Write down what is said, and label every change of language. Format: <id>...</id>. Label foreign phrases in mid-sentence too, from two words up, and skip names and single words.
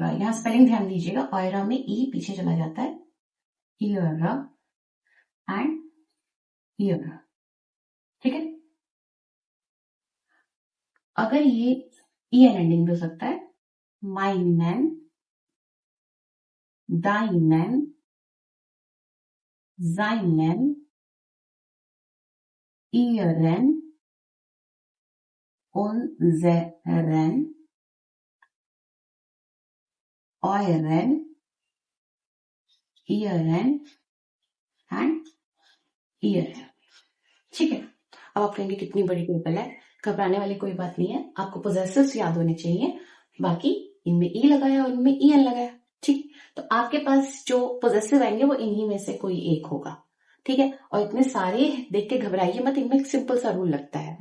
<hi>यहाँ स्पेलिंग ध्यान दीजिएगा, ऑयरा में ई पीछे चला जाता है, ईयर एंड ईयर, ठीक है। अगर ये ई एन एंडिंग हो सकता है,</hi> <de>meinen, deinen, seinen, ihren, unseren, euren, ihren and ihren,</de> <hi>ठीक है। अब आप कहेंगे कितनी बड़ी टेबल है, घबराने वाली कोई बात नहीं है, आपको पोजेसिव्स याद होने चाहिए। बाकी इनमें ई लगाया और इनमें ई एन लगाया, ठीक। तो आपके पास जो पोजेसिव आएंगे वो इन्हीं में से कोई एक होगा, ठीक है। और इतने सारे देख के घबराइए मत, इनमें एक सिंपल सा रूल लगता है।</hi>